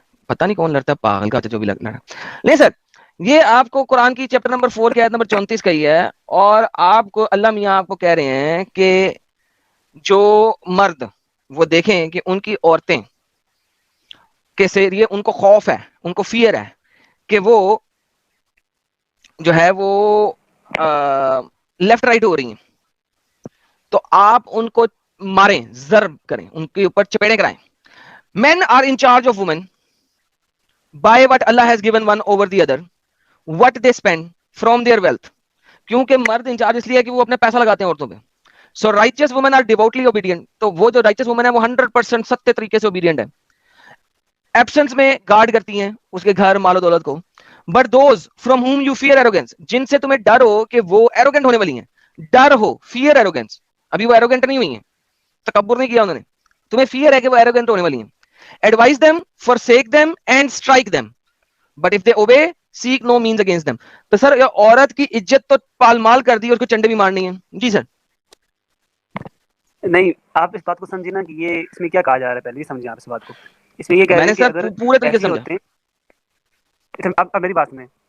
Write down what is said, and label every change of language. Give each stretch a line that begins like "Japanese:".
Urdu: پتہ نہیں کون لڑتا ہے, پاگل کا جو بھی لڑا. نہیں سر, یہ آپ کو قرآن کی چیپٹر نمبر 4 کی آیت نمبر 34 کا ہی ہے, اور آپ کو اللہ میاں آپ کو کہہ رہے ہیں کہ جو مرد وہ دیکھیں کہ ان کی عورتیں کے ذریعے ان کو خوف ہے, ان کو فیئر ہے کہ وہ جو ہے وہ لیفٹ رائٹ ہو رہی ہیں, تو آپ ان کو ماریں, ضرب کریں, ان کے اوپر چپیڑے کرائیں.
English: Men are in charge of women by what Allah has given one over the other, what they spend from their wealth.
Urdu: کیونکہ مرد انچارج اس لیے ہے کہ وہ اپنے پیسہ لگاتے ہیں عورتوں پہ.
English: So righteous women are devoutly obedient.
Urdu: تو وہ جو righteous women ہے وہ 100% سچے طریقے سے obedient ہے. Absence میں گارڈ کرتی ہیں اس کے گھر, مال و دولت کو.
English: But those from whom you fear arrogance,
Urdu: جن سے تمہیں ڈر ہو کہ وہ arrogant ہونے والی ہیں, ڈر ہو, fear arrogance, ابھی وہ arrogant نہیں ہوئی ہیں, تکبر نہیں کیا انہوں نے, تمہیں fear ہے کہ وہ arrogant ہونے والی ہیں.
English: Advise them, forsake them and strike them. But if they obey, seek no means against them.
Urdu: تو سر عورت کی عزت تو پال مال کر دی اور اس کو چنڈے بھی مارنی ہے. جی سر. نہیں آپ اس بات کو سمجھیں نا کہ یہ اس میں کیا کہا جا رہا ہے, پہلے یہ سمجھیں آپ اس بات کو. اس میں یہ کہہ رہے ہیں کہ اگر پورے طریقے سے ہوتے ہیں, اب میری بات سنیں.